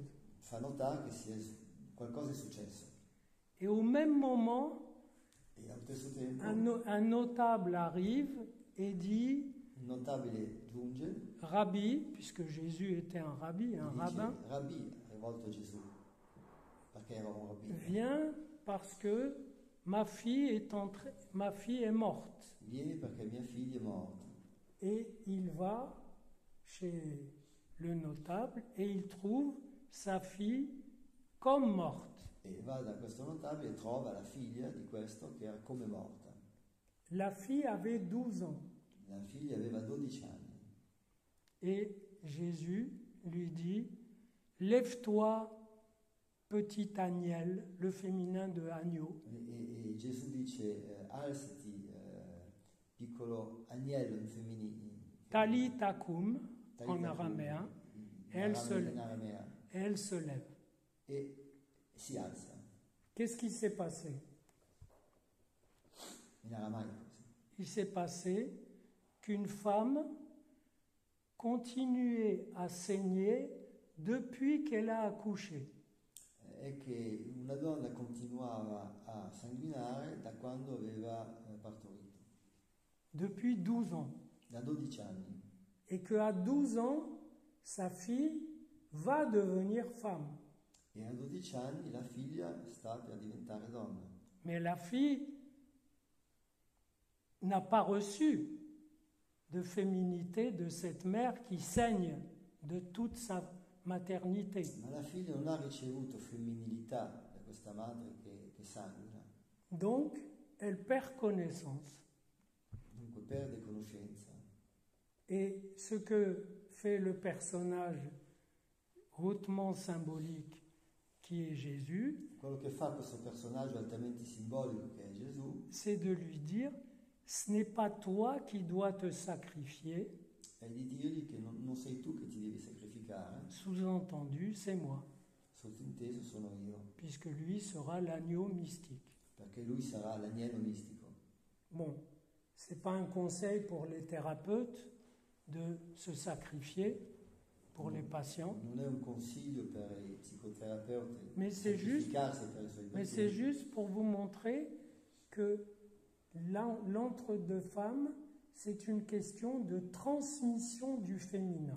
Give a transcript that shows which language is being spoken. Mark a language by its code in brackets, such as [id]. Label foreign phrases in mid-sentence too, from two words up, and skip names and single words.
[it] Fa notare che qualcosa è successo. [fr] Et au même moment, [it] E allo stesso tempo [fr] un notable arrive et dit, [it] un notabile giunge [fr] Rabbi, puisque Jésus était un rabbi, un [it] e dice: [fr] rabbin, [it] Rabbi, rivolto a Gesù, perché era un rabbino. [fr] viens parce que ma fille est morte. [it] Vieni perché mia figlia è morta. [fr] Et il va chez le notable et il trouve sa fille comme morte. [it] E va da questo notabile e trova la figlia di questo che era come morta. [fr] La fille avait 12 ans. [it] La figlia aveva 12 anni. [fr] Et Jésus lui dit, lève-toi, petit agnel, le féminin de agneau. [it] E Gesù dice: alzati, piccolo agnello in femminile. [arc] Talita kum, [fr] en araméen, et elle [it] in aramea. [fr] elle se lève. [it] E si alza. [fr] Qu'est-ce qui s'est passé? [it] In aramaico. [fr] Il s'est passé qu'une femme continuait à saigner depuis qu'elle a accouché. [it] È che una donna continuava a sanguinare da quando aveva partorito, [fr] Depuis 12 ans. [it] da 12 anni. [fr] Et qu'à 12 ans, sa fille va devenir femme. [it] E a 12 anni la figlia sta per diventare donna. [fr] Mais la fille n'a pas reçu de féminité de cette mère qui saigne de toute sa maternité. [it] Ma la figlia non ha ricevuto femminilità da questa madre che sanguina, [fr] Donc, elle perd connaissance. [it] dunque perde conoscenza. [fr] Et ce que fait le personnage hautement symbolique qui est Jésus, [it] Quello che fa questo personaggio altamente simbolico che è Gesù [fr] c'est de lui dire, ce n'est pas toi qui dois te sacrifier, [it] è di dirgli che non sei tu che ti devi sacrificare, [fr] sous-entendu, c'est moi, [it] sottinteso sono io, [fr] puisque lui sera l'agneau mystique. [it] perché lui sarà l'agnello mistico. [fr] Bon, ce n'est pas un conseil pour les thérapeutes de se sacrifier pour les patients, [it] Non è un consiglio per i psicoterapeuti [fr] Mais c'est [it] sacrificarsi per i suoi [fr] mais c'est [it] pazienti, [fr] juste pour vous montrer que l'entre-deux femmes, c'est une question de transmission du féminin.